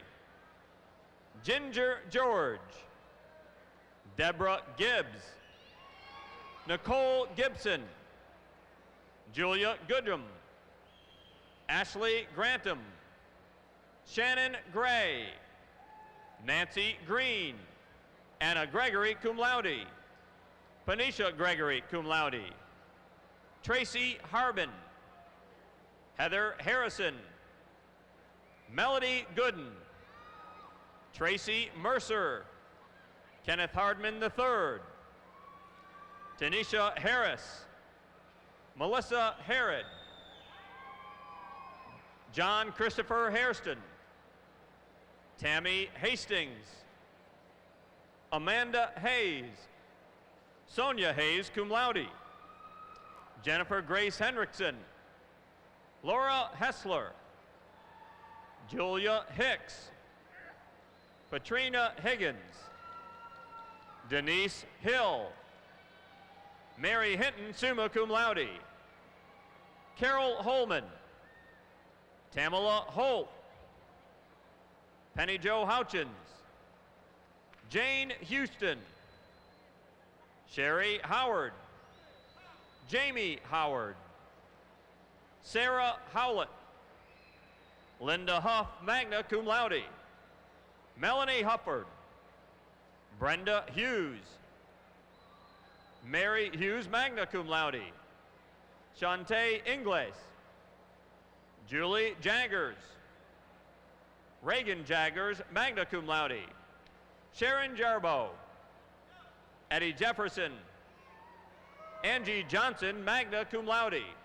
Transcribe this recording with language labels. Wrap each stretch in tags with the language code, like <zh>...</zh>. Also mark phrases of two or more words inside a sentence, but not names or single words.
<en>Ginger George, Deborah Gibbs, Nicole Gibson, Julia Goodrum, Ashley Grantham, Shannon Gray, Nancy Green, Anna Gregory, cum laude, Panisha Gregory,</en> <la>cum laude,</la> <en>Tracy Harbin, Heather Harrison, Melody Gooden, Tracy Mercer, Kenneth Hardman III, Tanisha Harris, Melissa Harrod, John Christopher Hairston, Tammy Hastings, Amanda Hayes, Sonia Hayes,</en> <la>cum laude,</la> <en>Jennifer Grace Hendrickson, Laura Hessler, Julia Hicks, Katrina Higgins, Denise Hill, Mary Hinton,</en> <la>summa cum laude,</la> <en>Carol Holman, Tamala Holt, Penny Jo Houchins, Jane Houston, Sherry Howard, Jamie Howard, Sarah Howlett, Linda Huff,</en> <la>magna cum laude, Melanie Hufford,</la> <en>Brenda Hughes, Mary Hughes,</en> <la>magna cum laude,</la> <en>Shantae Ingles, Julie Jaggers, Reagan Jaggers,</en> <la>magna cum laude,</la> <en>Sharon Jarbo, Eddie Jefferson, Angie Johnson,</en> <la>magna cum laude,</la>